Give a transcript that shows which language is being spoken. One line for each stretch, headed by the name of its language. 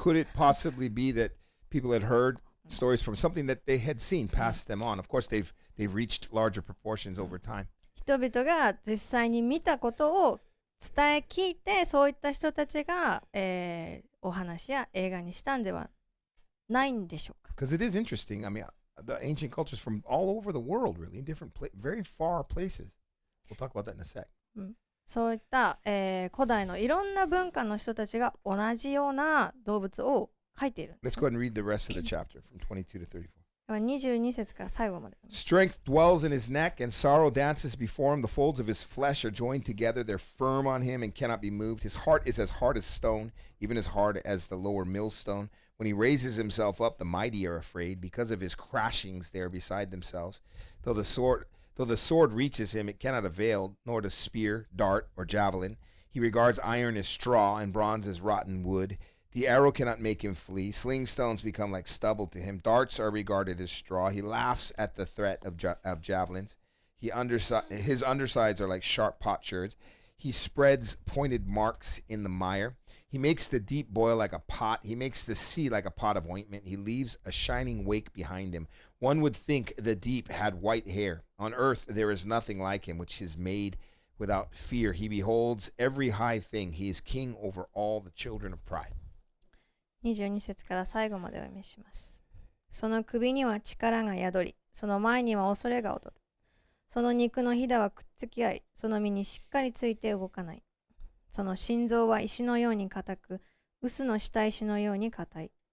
English: Could it possibly be that people had heard stories from something that they had seen, passed them on? Of course, they've reached larger proportions over time.
Japanese: 人々が実際に見たことを伝え聞いて、そういった人たちが、お話や映画にしたんではないんでしょうか。
English: Because it is interesting. I mean, the ancient cultures from all over the world, really, in different, very far places. We'll talk about that in a sec.
Japanese: そういった、古代のいろんな文化の人たちが同じような動物を書いている。
English: Let's go ahead and read the rest of the chapter from 22 to 34.
Japanese: 22節から最後まで。
English: Strength dwells in his neck, and sorrow dances before him. The folds of his flesh are joined together. They're firm on him and cannot be moved. His heart is as hard as stone, even as hard as the lower millstone. When he raises himself up, the mighty are afraid. Because of his crashings, they are beside themselves. Though the sword reaches him, it cannot avail, nor does spear, dart, or javelin. He regards iron as straw and bronze as rotten wood. The arrow cannot make him flee. Sling stones become like stubble to him. Darts are regarded as straw. He laughs at the threat of javelins. His undersides are like sharp potsherds. He spreads pointed marks in the mire. He makes the deep boil like a pot. He makes the sea like a pot of ointment. He leaves a shining wake behind him. One would think the deep had white hair. On earth there is nothing like him, which is made without fear. He beholds every high thing. He is king over all the children of pride.
Japanese: 22節から最後までお読みします。その首には力が宿り、その前には恐れが踊る。その肉のひだはくっつき合い、その身にしっかりついて動かない。その心臓は石のように硬く、臼の下石のように硬い。